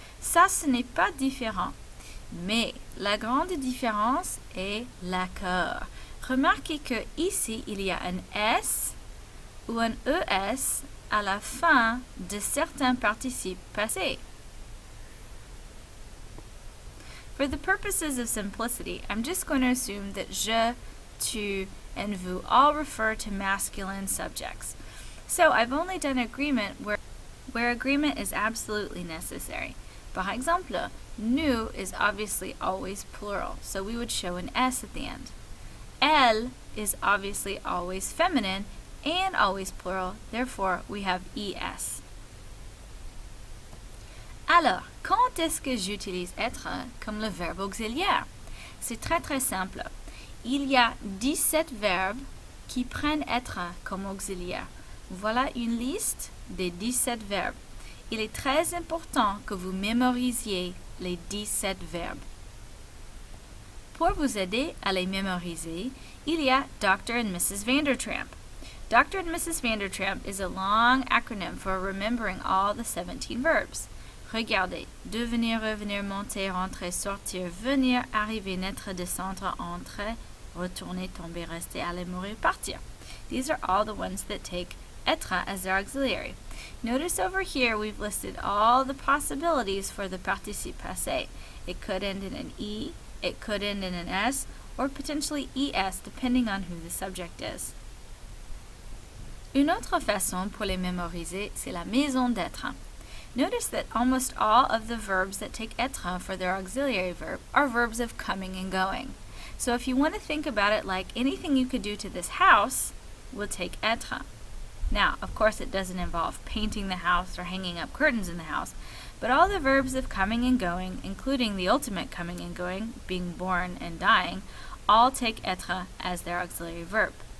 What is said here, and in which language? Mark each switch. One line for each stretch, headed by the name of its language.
French: Ça, ce n'est pas différent. Mais la grande différence est l'accord. Remarquez que ici, il y a un S ou un ES à la fin de certains participes passés.
English: For the purposes of simplicity, I'm just going to assume that je, tu, and vous all refer to masculine subjects. So I've only done agreement where agreement is absolutely necessary.
French: Par exemple,
English: nous is obviously always plural, so we would show an S at the end. Elle is obviously always feminine and always plural, therefore we have ES.
French: Alors, quand est-ce que j'utilise être comme le verbe auxiliaire? C'est très très simple. Il y a 17 verbes qui prennent être comme auxiliaire. Voilà une liste des 17 verbes. Il est très important que vous mémorisiez les 17 verbes. Pour vous aider à les mémoriser, il y a Dr.
English: and Mrs. Vandertramp. Dr. and Mrs. Vandertramp is a long acronym for remembering all the 17 verbs.
French: Regardez, devenir, revenir, monter, rentrer, sortir, venir, arriver, naître, descendre, entrer, retourner, tomber, rester, aller, mourir, partir.
English: These are all the ones that take être as their auxiliary. Notice over here we've listed all the possibilities for the participe passé. It could end in an E, it could end in an S, or potentially ES depending on who the subject is.
French: Une autre façon pour les mémoriser, c'est la maison d'être.
English: Notice that almost all of the verbs that take être for their auxiliary verb are verbs of coming and going. So if you want to think about it like anything you could do to this house will take être. Now, of course, it doesn't involve painting the house or hanging up curtains in the house, but all the verbs of coming and going, including the ultimate coming and going, being born and dying, all take être as their auxiliary verb.